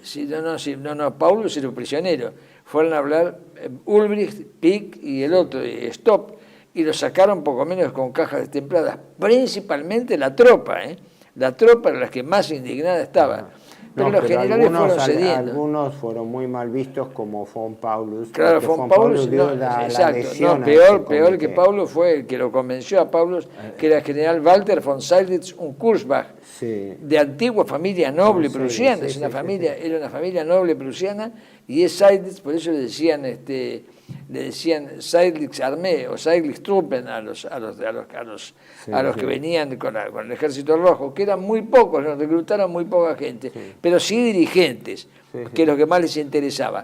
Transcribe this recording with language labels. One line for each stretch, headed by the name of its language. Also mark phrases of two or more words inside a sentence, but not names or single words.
Spanish: Paulus era un prisionero. fueron a hablar Ulbricht, Pick y el otro, Stopp, y los sacaron poco menos con cajas destempladas, principalmente la tropa, la tropa era la que más indignada estaba. Pero los generales fueron cediendo. Algunos fueron muy mal vistos, como von Paulus. Claro, von Paulus dio peor que Paulus fue el que lo convenció a Paulus, que era el general Walter von Seydlitz und Kurzbach, de antigua familia noble prusiana. Era una familia noble prusiana, y es Seydlitz, por eso le decían Seydlitz Armee o Seydlitz Truppen a los que venían con el ejército rojo, que eran muy pocos, nos reclutaron muy poca gente, pero sí dirigentes, que es lo que más les interesaba.